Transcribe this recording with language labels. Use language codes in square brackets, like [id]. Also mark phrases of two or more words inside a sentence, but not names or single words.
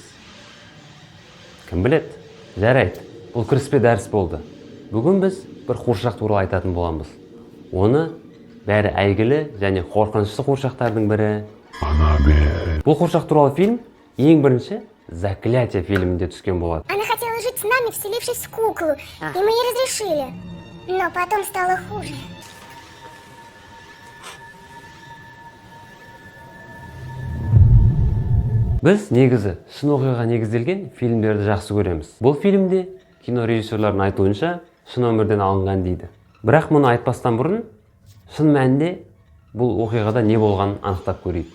[kk] Кім біледі? Жарайды, бұл кіріспе дәріс болды. Бүгін біз бір қуыршақ туралы айтатын боламыз. Оны бәрі әйгілі және қорқынышты қуыршақтардың бірі Аннабель. Бұл қуыршақ туралы фильм ең бірінші «Заклятие» фильмінде түскен болады. [ru] Она хотела жить с нами, вселившись в куклу, и мы ей разрешили. Но потом стало хуже. [kk] Біз негізі шын оқиғаға негізделген фильмдерді жақсы көреміз. Бұл фильмде кинорежиссерлардың айтуынша шын өмірден алынған дейді. Бірақ мұны айтпастан бұрын шын мәнінде бұл оқиғада не болғанын анықтап көрейік.